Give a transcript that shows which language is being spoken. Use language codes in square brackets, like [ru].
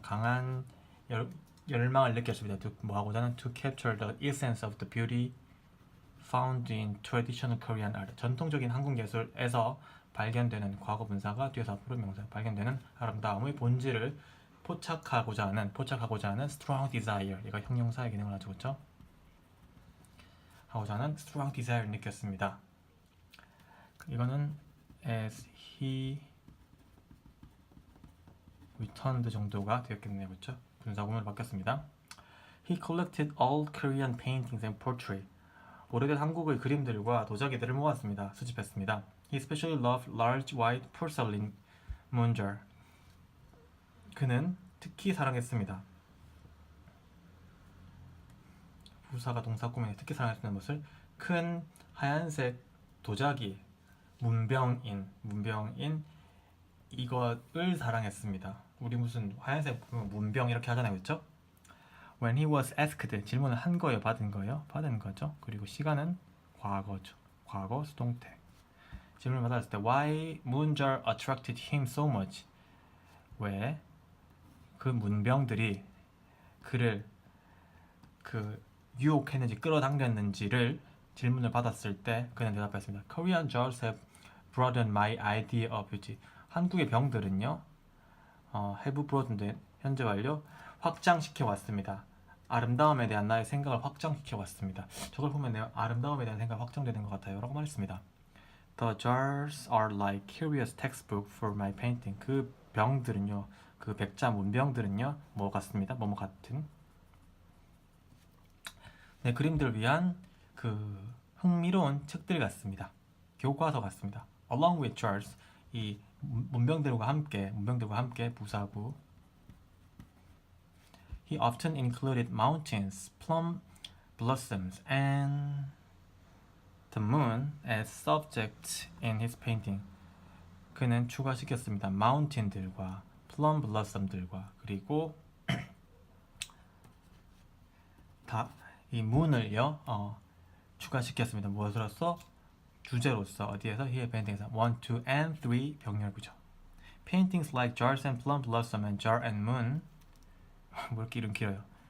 [ko] 강한 열망을 느꼈습니다. 뭐하고자 하는 [en] to capture the essence of the beauty found in traditional Korean art, [ko] 전통적인 한국 예술에서 발견되는 과거 분사가 뒤에서 앞으로 명사 발견되는 아름다움의 본질을 포착하고자 하는 [en] strong desire, [ko] 얘가 형용사의 기능을 하죠. 그렇죠? 하고자 하는 strong desire 느꼈습니다. 이거는 [en] as he returned [ko] 정도가 되었겠네요. 그렇죠? 분사구문으로 바뀌었습니다. [en] He collected all Korean paintings and portraits. [ko] 오래된 한국의 그림들과 도자기들을 모았습니다. 수집했습니다. [en] He especially loved large white porcelain munjar. [ko] 그는 특히 사랑했습니다. 부사가 동사구문에 특히 사랑했다는 것을 큰 하얀색 도자기 문병인 이것을 사랑했습니다. 우리 무슨 하얀색 문병 이렇게 하잖아요. 그렇죠? [en] When he was asked, [ko] 질문을 한 거예요, 받은 거죠. 그리고 시간은 과거죠. 과거 수동태. 질문을 받았을 때 [en] Why 문jar attracted him so much? [ko] 왜 그 문병들이 그를 유혹했는지 끌어당겼는지를 질문을 받았을 때 그는 대답했습니다. [en] Korean jars have broadened my idea of beauty. [ko] 한국의 병들은요, [en] have broadened [ko] 현재 완료 확장시켜 왔습니다. 아름다움에 대한 나의 생각을 확장시켜 왔습니다. 저걸 보면 내 아름다움에 대한 생각이 확장되는 것 같아요. 라고 말했습니다. [en] The jars are like curious textbook for my painting. [ko] 그 병들은요, 그 백자 문병들은요, 뭐 같습니다. 뭐뭐 같은 내 그림들을 위한 그 흥미로운 책들 같습니다. 교과서 같습니다. [en] Along with jars, [ko] 이 문병들과 함께 부사구. [en] He often included mountains, plum blossoms, and the moon as subjects in his painting. [ko] 그는 추가시켰습니다. mountain들과 plum blossom들과 그리고 이 moon을요 추가시켰습니다. 무엇으로서? 주제로서. 어디에서? [en] Here painting에서 1, 2, and 3 [ko] 병렬구죠. [en] Paintings like jars and plum blossom and jar and moon [ko] 뭐 이렇게 이름 길어요.